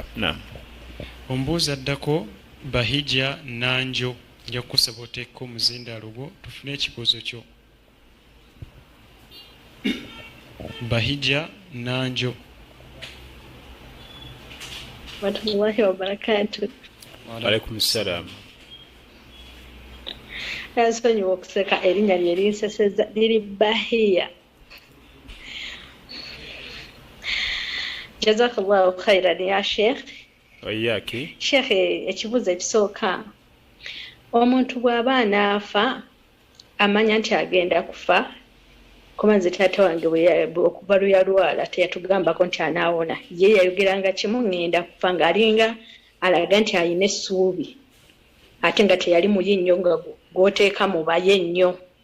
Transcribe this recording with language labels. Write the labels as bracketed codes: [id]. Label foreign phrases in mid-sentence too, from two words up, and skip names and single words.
[lg] Naam. Ombuuza addako Bahija Nanjo nja kukusaba oteeko omuzindaalo gwo tufune ekibuuzo kyo. Bahija Nanjo. [ar] ورحمة الله وبركاته. عليكم السلام. [lg] Nsonyiwa okuseka erinnya lye linsesezza liri Bahia. [ar] جزاك الله خيرا يا شيخ. Oyaki. [lg] Sheikh, ekibuuzo ekisooka. Omuntu bw'aba anaafa amanya nti agenda kufa kuba nze taata wange okuva luyalwala teyatugambako nti anaawona ye yayogeranga kimu ŋŋenda kufa ng'alinga alaga nti alina essuubi ate nga teyali muyi nnyo nga gw'oteeka mu baye nnyo.